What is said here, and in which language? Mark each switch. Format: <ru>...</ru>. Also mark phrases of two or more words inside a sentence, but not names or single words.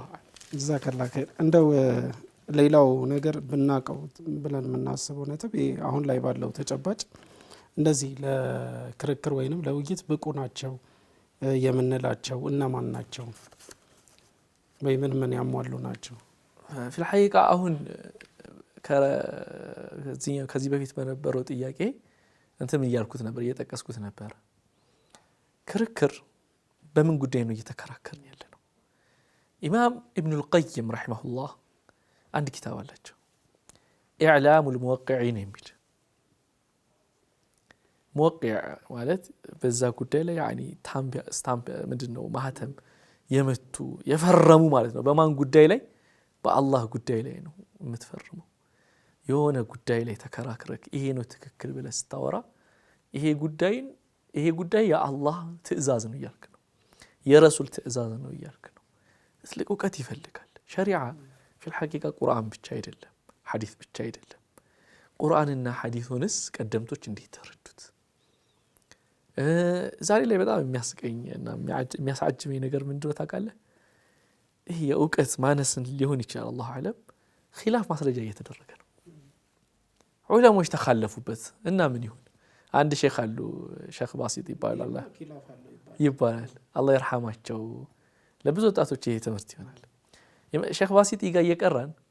<ar>جزاك الله خير</ar> <am>እንደው ሌላው ነገር ብናቀው ብለን የምናስበው ነጥብ አሁን ላይ ባለው ተጨባጭ እንደዚህ ለክርክር ወይንም ለውይይት ብቁ ናቸው የምንላቸው እነማን ናቸው ወይ ምን ያሟሉ ናቸው</am> <ar>في الحقيقة</ar> <am>አሁን ከዚህ በፊት በነበረው ጥያቄ እንተም እያልኩት ነበር እየጠቀስኩት ነበር ክርክር በምን ጉዳይ ነው እየተከራከርን ያለነው ኢማም ኢብኑ القيم</am> <ar>رحمه الله</ar> <am>አንድ ኪታብ አላቸው إعلام الموقعين የሚል موقع ማለት በዛ ጉዳይ ላይ ያኒ ስታምፕ ምንድነው ማህተም የመቱ የፈረሙ ማለት ነው በማን ጉዳይ ላይ በአላህ ጉዳይ ላይ ነው የምትፈርመው የሆነ ጉዳይ ላይ ተከራክረክ ይሄ ነው ትክክል ብለህ ስታወራ ይሄ ጉዳይ የአላህ ትእዛዝ ነው ይያልክ ነው የረሱል ትእዛዝ ነው ይያልክ ነው ትልቅ ዕውቀት ይፈልጋል ሸሪዓ</am> <ar>في الحقيقة</ar> <am>ቁርአን ብቻ አይደለም ሐዲስ ብቻ አይደለም ቁርአንና ሐዲሱንስ ቀደምቶች እንዴት ተረዱት ዛሬ ላይ በጣም የሚያስቀኝና የሚያሳጅመኝ ነገር ምንድነው ታውቃለህ ይሄ የዕውቀት ማነስን ሊሆን ይችላል</am> <ar>الله أعلم</ar> <am>ኺላፍ ማስረጃ እየተደረገ ነው ዑለሞች ተኻለፉበት እና ምን ይሁን አንድ ሼኽ አሉ ሼኽ ባሲጥ ይባላል አላህ ይርሐማቸው ለብዙ ወጣቶች ይሄ ትምህርት ይሆናል ሼኽ ባሲጥ ጋር እየቀራን</am>